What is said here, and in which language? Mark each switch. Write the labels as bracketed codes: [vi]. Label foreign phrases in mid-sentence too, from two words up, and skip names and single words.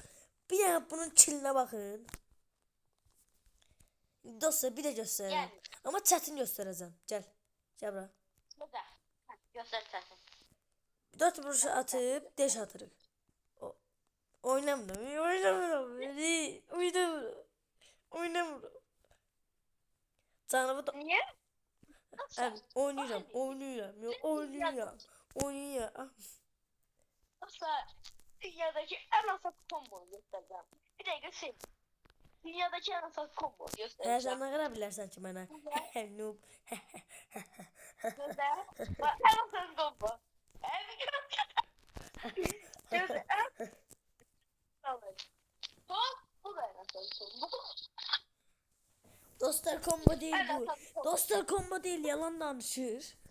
[az] Bir dənə bunun kilinə baxın. Dostlar, bir də göstərəcəm. Amma çətin göstərəcəm. Gəl. Gəl bura. Göster. Göster səsin. 4 vuruş atıp deş atırıq. Oynamıram. Oynamıram. Canımı da... [tr] Niye? Oynayacağım. Dostlar dünyadaki en asat komboyu göstereceğim. Bir de göstereyim. Dünyadaki en asat komboyu Hə, göstereceğim. [az] sən nə qədər bilərsən ki mənə? Noob. [tr] Göster. Bak en asat kombo. Göster. Bu da en asat kombo. Dostlar, kombo değil bu. Dostlar, kombo değil, yalan danışır.